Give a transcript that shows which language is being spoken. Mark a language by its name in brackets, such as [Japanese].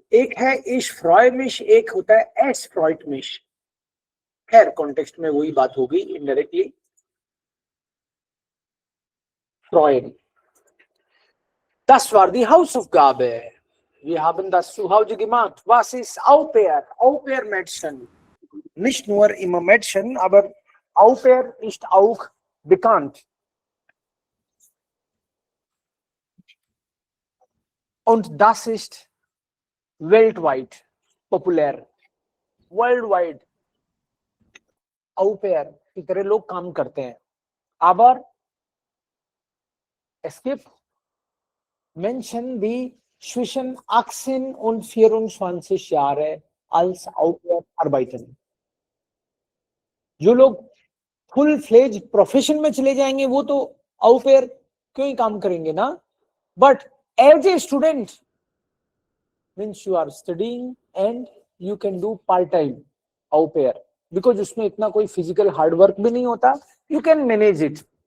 [Hindi] एक है [German] ich freue mich, [Hindi] एक होता है [German] es freut mich. [Hindi] खैर कॉन्टेक्स्ट में वही बात होगी indirectly. [German] Freuen. Das war die Hausaufgabe. Wir haben das zu Hause gemacht. Was ist Au pair? Au pair Mädchen. Nicht nur immer Mädchen, aber Au pair ist auch bekannt. Und das ist weltweit populär. [English] Worldwide. [Hindi] Au pair की तरह लोग काम करते हैं. [German] Aber es gibt Menschen, die zwischen 18 und 24 Jahre als Au pair arbeiten. [Hindi] जो लोग full fledge profession में चले जाएंगे वो तो आउ पेयर क्यों ही काम करेंगे ना. [English] but as a student means you are studying and you can do part time au pair, because [Hindi] उसमें इतना कोई फिजिकल हार्ड वर्क भी नहीं होता. [English] You can manage it.